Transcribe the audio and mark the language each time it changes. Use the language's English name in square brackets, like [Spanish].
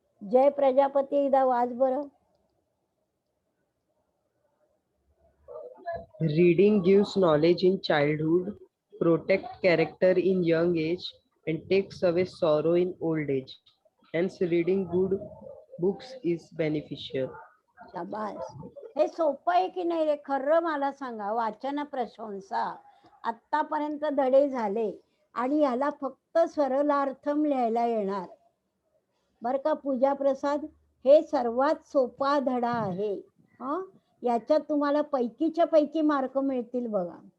[Marathi] जय प्रजापती एकदा वाच बरं. [English] Reading gives knowledge in childhood, protects character in young age, and takes away sorrow in old age. Hence, reading good books is beneficial. [Marathi] शाबास. हे सोपं आहे की नाही रे? खरं मला सांगा. वाचन प्रशंसा आत्तापर्यंत धडे झाले आणि याला फक्त सरलार्थम लिहायला येणार बरं का पूजा प्रसाद. हे सर्वात सोपा धडा आहे. याच्यात तुम्हाला पैकीच्या पैकी मार्क मिळतील बघा.